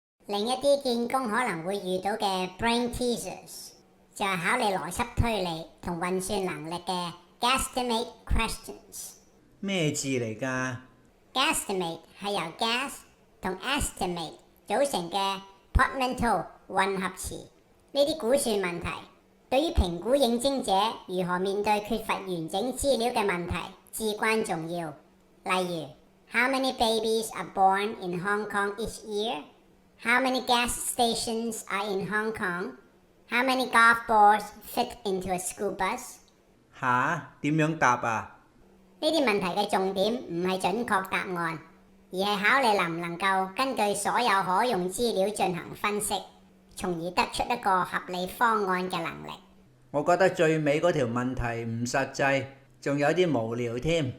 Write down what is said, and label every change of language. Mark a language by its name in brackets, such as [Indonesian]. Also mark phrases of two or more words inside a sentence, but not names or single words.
[Cantonese] 另一啲見工可能會遇到嘅 [English] brain teasers [Cantonese] 就係考你邏輯推理同運算能力嘅 [English] guesstimate questions。 [Cantonese] 咩字嚟㗎？ Guesstimate 係由 guess 同 estimate 組成嘅 portmanteau 混合詞。呢啲估算問題對於評估應徵者如何面對缺乏完整資料嘅問題至關重要。例如 [English] How many babies are born in Hong Kong each year? How many gas stations are in Hong Kong? How many golf balls fit into a school bus? [Cantonese] 吓？點樣答啊？呢啲問題嘅重點唔係準確答案，而係考你能唔能夠根據所有可用資料進行分析，從而得出一個合理方案嘅能力。我覺得最尾嗰條問題唔實際，仲有啲無聊添。